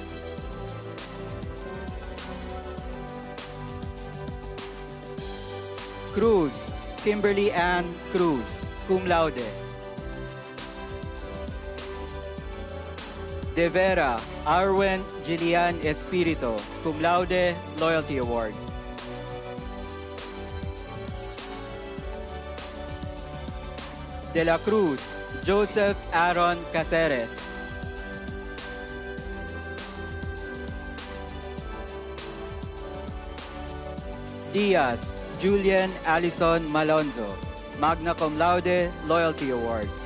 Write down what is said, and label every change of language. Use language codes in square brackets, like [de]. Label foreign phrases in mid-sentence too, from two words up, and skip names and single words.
[en] Cruz, Kimberly Ann Cruz, Cum Laude. De Vera, Arwen Gillian Espirito, Cum Laude, Loyalty Award. De la Cruz, Joseph Aaron Caceres. Diaz, Julian Allison Malonzo, Magna Cum Laude, Loyalty Award.